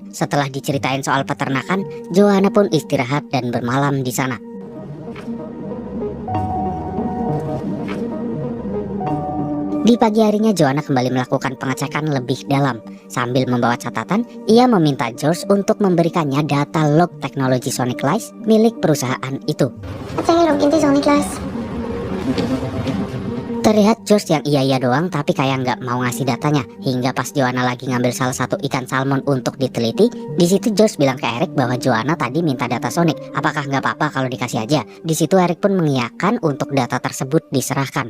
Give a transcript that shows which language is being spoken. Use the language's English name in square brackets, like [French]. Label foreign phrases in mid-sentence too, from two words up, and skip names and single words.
[Indonesian] Setelah diceritain soal peternakan, Joanna pun istirahat dan bermalam di sana. Di pagi harinya Joanna kembali melakukan pengecekan lebih dalam. Sambil membawa catatan, ia meminta George untuk memberikannya data log teknologi Sonic Lice milik perusahaan itu. [Norwegian] Jeg trenger loggen til Sonic Lice. [Indonesian] Terlihat George yang iya doang tapi kayak nggak mau ngasih datanya. Hingga pas Joanna lagi ngambil salah satu ikan salmon untuk diteliti, di situ George bilang ke Eric bahwa Joanna tadi minta data Sonic. Apakah nggak apa-apa kalau dikasih aja? Di situ Eric pun mengiyakan untuk data tersebut diserahkan.